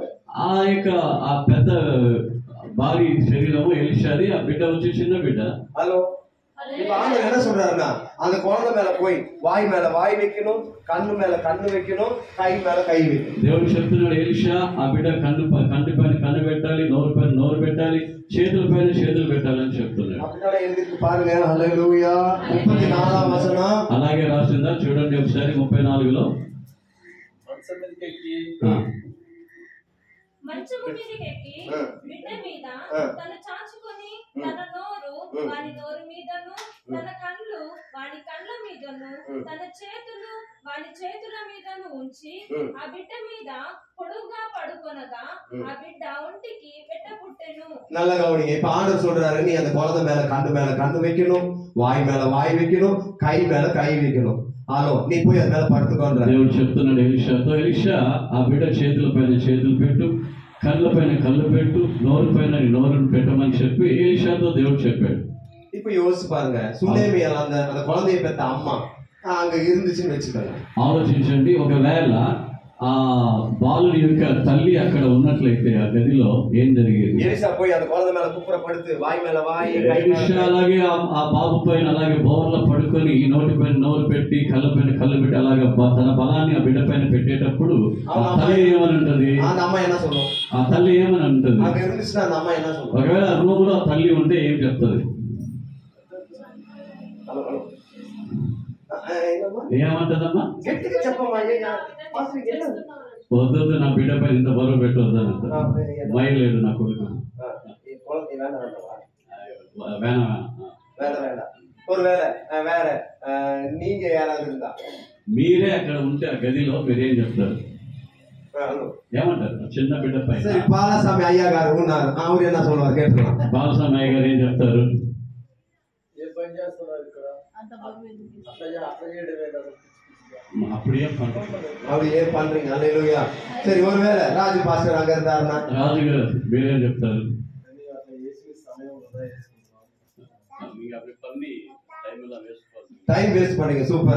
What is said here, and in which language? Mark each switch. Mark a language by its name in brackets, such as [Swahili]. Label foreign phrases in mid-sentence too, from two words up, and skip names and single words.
[Telugu] ఆ యొక్క ఆ పెద్ద భారీ శరీరము ఎలీషాది, ఆ బిడ్డ వచ్చి చిన్న బిడ్డ. [Tamil] ஹலோ. இப்ப ஆண்டவர் என்ன சொல்றாருன்னா அந்த குழந்தை மேல போய் வாய் மேல வாய் வைக்கணும், கண்ணு மேல கண்ணு வைக்கணும், கை மேல கை வைக்கணும். [Telugu] దేవుడు చెప్తున్నాడు ఎలీషా ఆ బిడ్డ కంటి పైన కన్ను పెట్టాలి, నోరు పైన నోరు పెట్టాలి, చేతుల పైన చేతులు పెట్టాలని చెప్తున్నాడు. [Tamil] அப்படினால எழுதிட்டு பாருங்க. [Telugu] హల్లెలూయా. 34వ వచనం అలాగే రాసిందా చూడండి ఒకసారి 34లో. మంచము మీదకెక్కి బిడ్డ మీద తన చాచుకొని తన నోరు వాని నోరు మీదను, తన కళ్ళు వాని కళ్ళ మీదను, తన చేతులు వాని చేతుల మీదను ఉంచి ఆ బిడ్డ మీద పొడుగ్గా పడుకొనగా ఆ బిడ్డ ఒంటికి వెట్ట పుట్టెను. [Tamil] நல்லா கவனிங்க. இப்ப ஆண்டவர் சொல்றாரு நீ அந்த குழந்தை மேல கண்ணு வைக்கணும், வாய் மேல வாய் வைக்கணும், கை மேல கை வைக்கணும். [Telugu] హలో, నీ పోయి అది మీద పడుతున్నా. దేవుడు చెప్తున్నాడు ఎలీషాతో, ఎలీషా ఆ బిడ్డ చేతుల పైన చేతులు పెట్టు, కళ్ళ పైన కళ్ళు పెట్టు, నోరు పైన నోరును పెట్టమని చెప్పి ఎలీషాతో దేవుడు చెప్పాడు. [Tamil] இப்ப யோசிச்சு பாருங்க. சுனேமி அந்த குழந்தைய பெற்ற அம்மா அங்க இருந்துச்சுன்னு வச்சுக்கோங்க. [Telugu] ఆలోచించండి, ఒకవేళ ఆ బాలుడి యొక్క తల్లి అక్కడ ఉన్నట్లయితే ఆ గదిలో ఏం జరిగేది? [Tamil] எலிஷா போய் அந்த குழந்தை மேல குப்புற படுத்து వాయి மேல వాయి, கை மேல [Telugu] ఎలీషా అలాగే ఆ బాబు పైన అలాగే బోర్లో పడుకొని నోటి పైన నోరు పెట్టి కళ్ళ పైన కళ్ళు పెట్టి అలాగే తన బలాన్ని ఆ బిడ్డ పైన పెట్టేటప్పుడు ఆ తల్లి ఏమని ఉంటది? [Tamil] அந்த అమ్మ என்ன சொல்லும்? [Telugu] ఆ తల్లి ఏమని ఉంటది? [Tamil] అక్కడ இருந்துச்சுன்னா அந்த అమ్మ என்ன சொல்லும்? [Telugu] ఒకవేళ రూమ్ లో తల్లి ఉంటే ఏం చెప్తుంది? ఏమంటదమ్మా? గట్టిగా చెప్పమ్మా. వద్దు, నా బిడ్డ పైన ఇంత బరువు పెట్టవద్దు అంట. మైలేదు నా కొడుకు. మీరే అక్కడ ఉంటే ఆ గదిలో మీరేం చెప్తారు? ఏమంటారు? చిన్న బిడ్డ పైన బాలస్వామి అయ్య గారు ఉన్నారు. బాలస్వామి అయ్య గారు ఏం చెప్తారు? [Tamil] அப்படி ஏன் பண்றீங்க? அல்லேலூயா. சரி, ஒருவேளை ராஜு பாஸ்டர் அங்க இருந்தாருன்னா [Telugu] ராஜு గారు మీరేం చెప్తారు? [English] time waste [Tamil] பண்ணீங்க. సూపర్.